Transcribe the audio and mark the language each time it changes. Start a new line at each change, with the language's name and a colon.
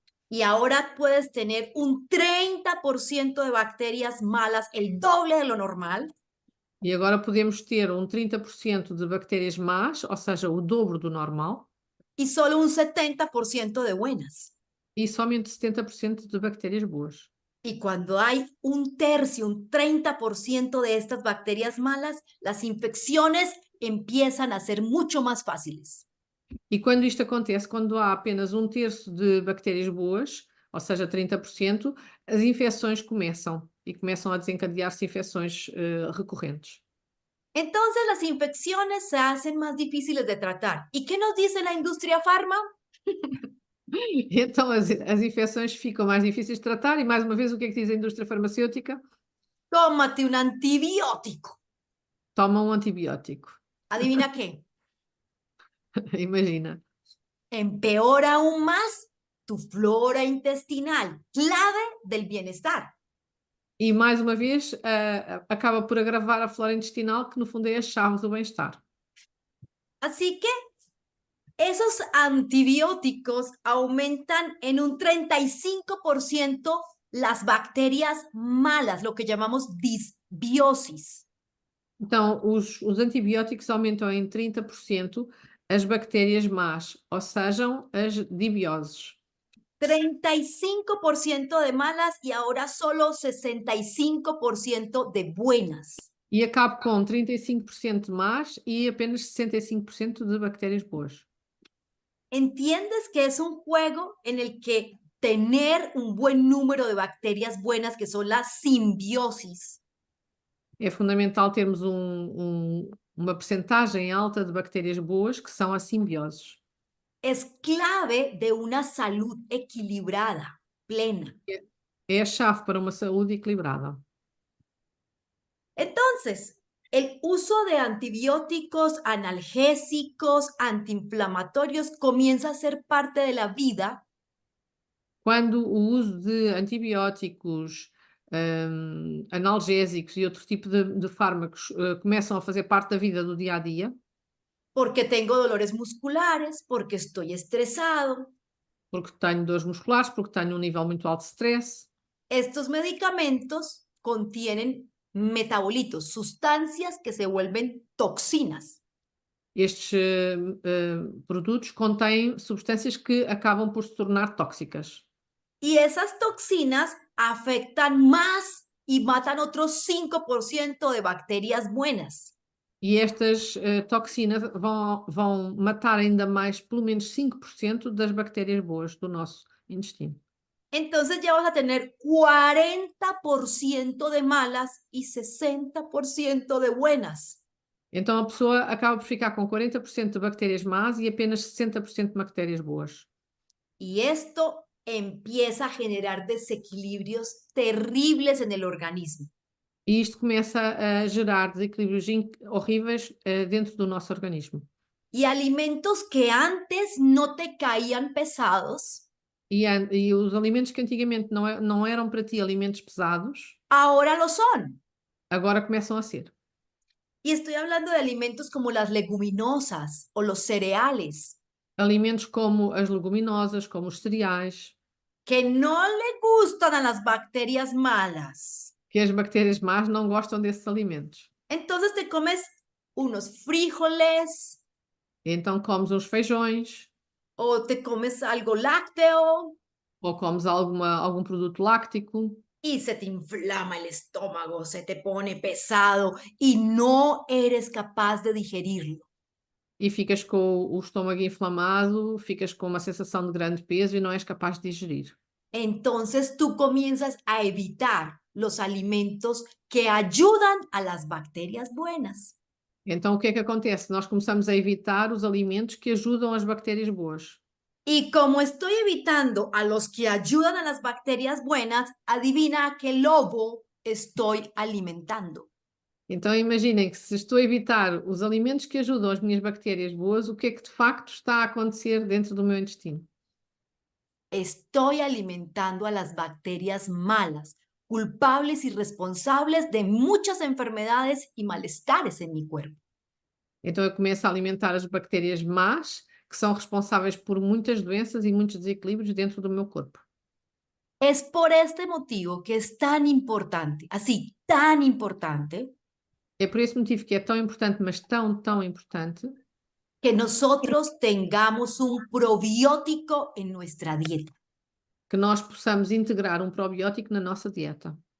Spanish: Y ahora puedes tener un 30% de bacterias malas, el doble de lo normal.
Portuguese: E agora podemos ter 30% de bactérias más, ou seja, o dobro do normal,
Spanish: Y solo un 70% de buenas.
Portuguese: e somente 70% de bactérias boas.
Spanish: Y cuando hay un tercio, un 30% de estas bacterias malas, las infecciones empiezan a ser mucho más fáciles.
Portuguese: E quando isto acontece, quando há apenas 1/3 de bactérias boas, ou seja, 30%, as infecções começam a desencadear-se infecções recorrentes.
Spanish: Entonces las infecciones se hacen más difíciles de tratar. ¿Y qué nos dice la industria farma?
Portuguese: Então as infecções ficam mais difíceis de tratar e, mais uma vez, o que é que diz a indústria farmacêutica?
Spanish: Tómate un antibiótico.
Portuguese: Toma um antibiótico.
Spanish: ¿Adivina qué?
Portuguese: Imagina.
Spanish: Empeora aún más tu flora intestinal, clave del bienestar.
Portuguese: E, mais uma vez, acaba por agravar a flora intestinal, que no fundo é a chave do bem-estar.
Spanish: Así que esos antibióticos aumentan en un 35% las bacterias malas, lo que llamamos disbiosis.
Portuguese: Então, os antibióticos aumentam em 30% as bactérias más, ou sejam, as dibioses.
Spanish: 35% de malas y ahora solo 65% de buenas.
Portuguese: E acaba com 35% de más e apenas 65% de bactérias boas.
Spanish: ¿Entiendes que es un juego en el que tener un buen número de bacterias buenas, que son las simbiosis,
Portuguese: É fundamental termos uma percentagem alta de bactérias boas, que são as simbioses.
Spanish: es clave de una salud equilibrada, plena?
Portuguese: É a chave para uma saúde equilibrada.
Spanish: Entonces, el uso de antibióticos, analgésicos, antiinflamatorios comienza a ser parte de la vida
Portuguese: Quando o uso de antibióticos, analgésicos e outro tipo de fármacos começam a fazer parte da vida do dia a dia,
Spanish: porque tengo dolores musculares, porque estoy estresado.
Portuguese: porque tenho dores musculares, porque tenho um nível muito alto de stress.
Spanish: Estos medicamentos contienen metabolitos, sustancias que se vuelven toxinas.
Portuguese: Estes produtos contêm substâncias que acabam por se tornar tóxicas.
Spanish: Y esas toxinas afectan más y matan otros 5% de bacterias buenas.
Portuguese: E estas toxinas vão matar ainda mais, pelo menos 5% das bactérias boas do nosso intestino.
Spanish: Entonces ya vas a tener 40% de malas y 60% de buenas.
Portuguese: Então a pessoa acaba por ficar com 40% de bactérias más e apenas 60% de bactérias boas.
Spanish: Y esto empieza a generar desequilibrios terribles en el organismo.
Portuguese: E isto começa a gerar desequilíbrios horríveis dentro do nosso organismo.
Spanish: Y alimentos que antes no te caían pesados,
Portuguese: E os alimentos que antigamente não eram para ti alimentos pesados,
Spanish: ahora lo son.
Portuguese: agora começam a ser.
Spanish: Y estoy hablando de alimentos como las leguminosas o los cereales,
Portuguese: Alimentos como as leguminosas, como os cereais,
Spanish: que no le gustan a las bacterias malas.
Portuguese: que as bactérias más não gostam desses alimentos.
Spanish: Entonces te comes unos frijoles
Portuguese: Então comes uns feijões,
Spanish: o te comes algo lácteo
Portuguese: ou comes algum produto láctico,
Spanish: y se te inflama el estómago, se te pone pesado y no eres capaz de digerirlo.
Portuguese: e ficas com o estômago inflamado, ficas com uma sensação de grande peso e não és capaz de digerir.
Spanish: Entonces tú comienzas a evitar los alimentos que ayudan a las bacterias buenas.
Portuguese: Então o que é que acontece? Nós começamos a evitar os alimentos que ajudam as bactérias boas.
Spanish: Y como estoy evitando a los que ayudan a las bacterias buenas, adivina a qué lobo estoy alimentando.
Portuguese: Então imaginem que se estou a evitar os alimentos que ajudam as minhas bactérias boas, o que é que de facto está a acontecer dentro do meu intestino?
Spanish: Estoy alimentando a las bacterias malas, culpables y responsables de muchas enfermedades y malestares en mi cuerpo.
Portuguese: Então eu começo a alimentar as bactérias más, que são responsáveis por muitas doenças e muitos desequilíbrios dentro do meu corpo.
Spanish: Es por este motivo que es tan importante, así, tan importante,
Portuguese: É por esse motivo que é tão importante, mas tão, tão importante,
Spanish: que nosotros tengamos un probiótico en nuestra dieta.
Portuguese: que nós possamos integrar um probiótico na nossa dieta.